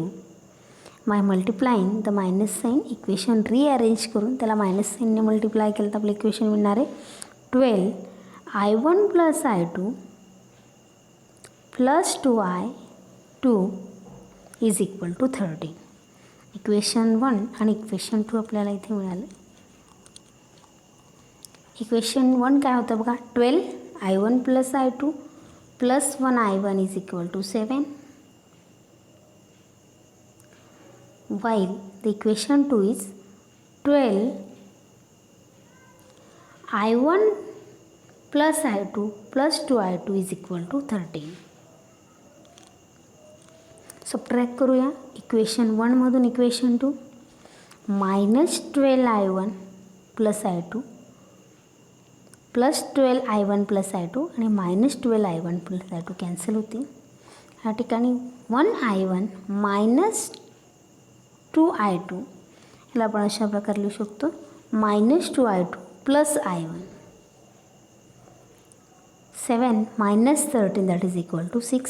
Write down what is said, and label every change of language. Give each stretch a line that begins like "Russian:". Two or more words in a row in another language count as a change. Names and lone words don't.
English: by multiplying the minus sign equation
Marathi: रिअरेंज करून त्याला मायनस साईनने मल्टिप्लाय केलं तर आपलं इक्वेशन मिळणार आहे 12I1 + I2 + 2I2 = 13. इक्वेशन 1 आणि इक्वेशन 2 आपल्याला इथे मिळालं. इक्वेशन 1 काय होतं बघा, 12I1 + I2 + 1I1 = 7.
English: while the equation 2 is 12I1 + I2 + 2I2 = 13.
Marathi: सबट्रॅक्ट करूया इक्वेशन 1 मधून इक्वेशन 2. -12I1 + I2 + 12I1 + I2 आणि -12I1 + I2 कॅन्सल होतील. या ठिकाणी 1I1 -2I2 याला आपण अशा प्रकारे लिहू शकतो -2I2 + I1. 7 - 13 = 6.